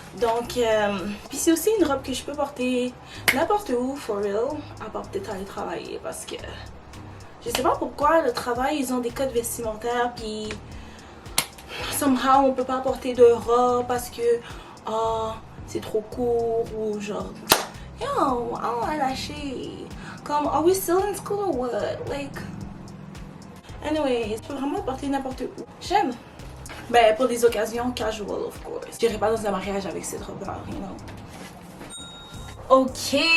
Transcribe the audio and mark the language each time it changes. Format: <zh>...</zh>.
<fr>Donc, puis c'est aussi une robe que je peux porter n'importe où, for real, à part peut-être aller travailler parce que je sais pas pourquoi le travail ils ont des codes vestimentaires puis somehow on peut pas porter de robe parce que c'est trop court ou genre</fr> <en>yo, I don't like that shit. Comme, are we still in school or what?</en> <fr>Like, anyway, je peux vraiment porter n'importe où. J'aime. Ben, pour des occasions casual, of course. J'irai pas dans un mariage avec cette robe-là, you know. Ok.</fr>